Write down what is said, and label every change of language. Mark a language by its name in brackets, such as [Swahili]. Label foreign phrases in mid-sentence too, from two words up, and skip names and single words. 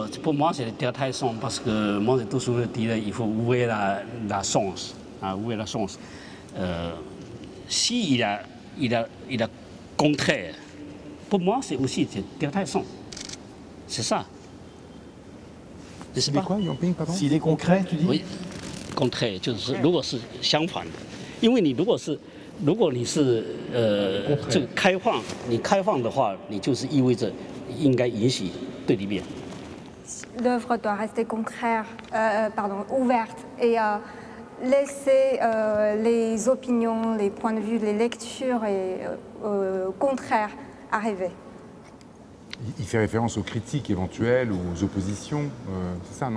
[French] Pour moi, c'est très sens parce que moi, j'ai toujours dit qu'il faut ouvrir la sens. Hein, ouvrir la sens. Si il a contraire, pour moi, c'est aussi très sens. C'est ça. C'est quoi, Yang-Ping, pardon? S'il est concret, tu dis? Oui, contraire [Chinese] 就是如果是相反的，因为你如果你是这个开放，你开放的话，你就是意味着应该允许对立面。 [French] L'œuvre doit rester ouverte et laisser les opinions, les points de vue, les lectures et contraires arriver. Il fait référence aux critiques éventuelles, aux oppositions, c'est ça, non?